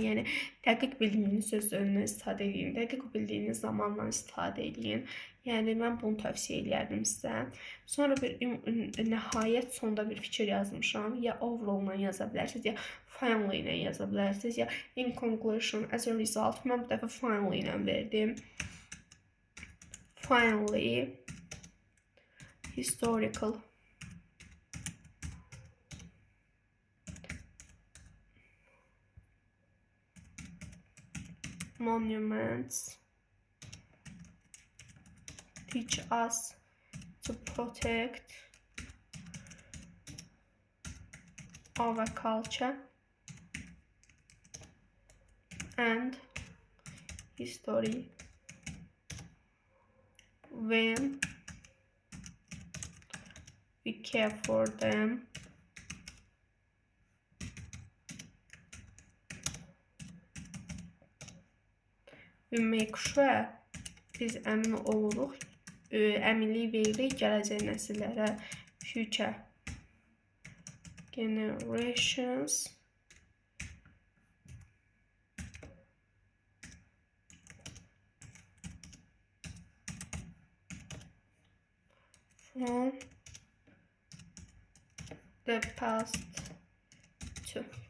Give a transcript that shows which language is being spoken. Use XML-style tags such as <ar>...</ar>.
<az>Yəni dəqiq bildiyiniz sözlərindən istifadə edin, dəqiq bildiyiniz zamanla istifadə edin. Yəni mən bunu tövsiyə edərdim sizə. Sonra bir nəhayət sonda bir fikir yazmışam. Ya overall-la yaza bilərsiniz, ya finally ilə yaza bilərsiniz, ya</az> <en>in conclusion, as a result.</en> <az>Mən bu dəfə finally ilə verdim.</az> <en>Finally, historical monuments teach us to protect our culture and history. When we care for them, we make sure,</en> <az>biz əmin oluruq, əminlik veririk gələcək nəsillərə,</az> <en>future generations from the past to.</en>